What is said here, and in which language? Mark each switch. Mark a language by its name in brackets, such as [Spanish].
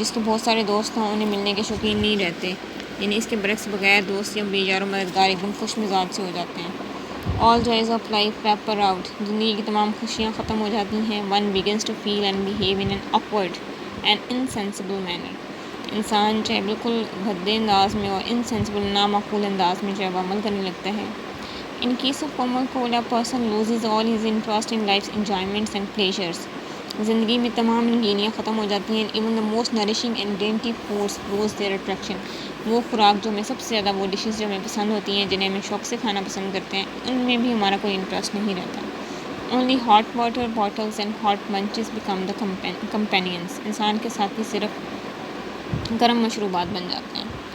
[Urdu] جس کے بہت سارے دوست ہوں انہیں ملنے کے شوقین نہیں رہتے، یعنی اس کے برعکس بغیر دوست یا بیار و مددگار ایک دم خوش مزاج سے ہو جاتے ہیں. [English] all joys of life peter out, [Urdu] زندگی کی تمام خوشیاں ختم ہو جاتی ہیں. [English] one begins to feel and behave in an awkward and insensible manner, [Urdu] انسان جو ہے بالکل بھدے انداز میں اور انسینسیبل نامعقول انداز میں جو ہے وہ عمل کرنے لگتا ہے. [English] in case of common cold a person loses all his interest in life's enjoyments and pleasures، [Urdu] زندگی میں تمام رنگینیاں ختم ہو جاتی ہیں. [English] even the most nourishing and dainty foods lose their attraction، [Urdu] وہ خوراک جو ہمیں سب سے زیادہ، وہ ڈشز جو ہمیں پسند ہوتی ہیں، جنہیں ہمیں شوق سے کھانا پسند کرتے ہیں، ان میں بھی ہمارا کوئی انٹرسٹ نہیں رہتا. [English] only hot water bottles and hot munchies become the companions, [Urdu] انسان کے ساتھی صرف گرم مشروبات بن جاتے ہیں.